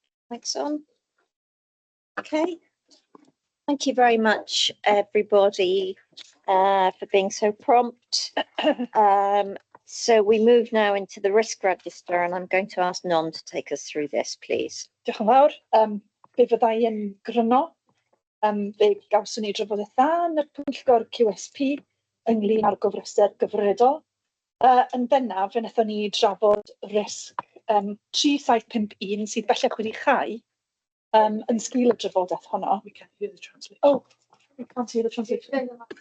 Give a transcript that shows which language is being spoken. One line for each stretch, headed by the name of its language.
English: Thanks, on. Okay. Thank you very much, everybody, for being so prompt. So we move now into the risk register, and I'm going to ask Non to take us through this, please.
Welsh: Diolch yn fawr. Fe fyddai yn gryno. Fe gawson ni drafodaeth dda yn y pwyllgor QSP ynglyn â'r gofrester gyfredol. Yn bennaf, fe wnaethon ni drafod risg 3751 sydd bellach wedi chau yn sgil y drafodaeth honno.
English: We can hear the translation. Oh, we can't hear the translation.